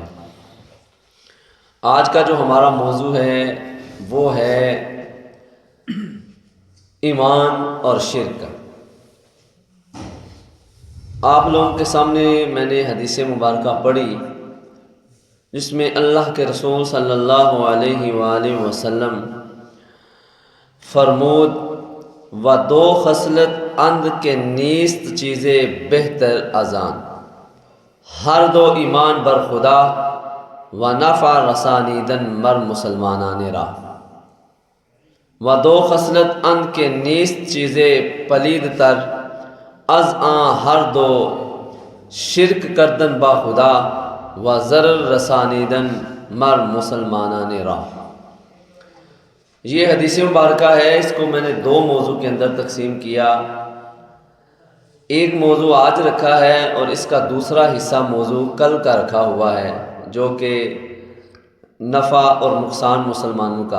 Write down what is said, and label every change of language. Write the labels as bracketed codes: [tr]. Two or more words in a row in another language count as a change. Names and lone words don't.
[ur] آج کا جو ہمارا موضوع ہے وہ ہے ایمان اور شرک۔ آپ لوگوں کے سامنے میں نے حدیث مبارکہ پڑھی جس میں اللہ کے رسول [ar] صلی اللہ علیہ وآلہ وسلم [fa] فرمود و دو خصلت اند کے نیست چیزیں بہتر ازان ہر دو ایمان بر خدا و نفع رسانیدن مر مسلمانان را و دو خصلت اند کے نیست چیزیں پلید تر از آن ہر دو شرک کردن با خدا و ضرر رسانیدن مر مسلمانان را۔ [ur] یہ حدیث مبارکہ ہے، اس کو میں نے دو موضوع کے اندر تقسیم کیا۔ ایک موضوع آج رکھا ہے اور اس کا دوسرا حصہ موضوع کل کا رکھا ہوا ہے جو کہ نفع اور نقصان مسلمانوں کا۔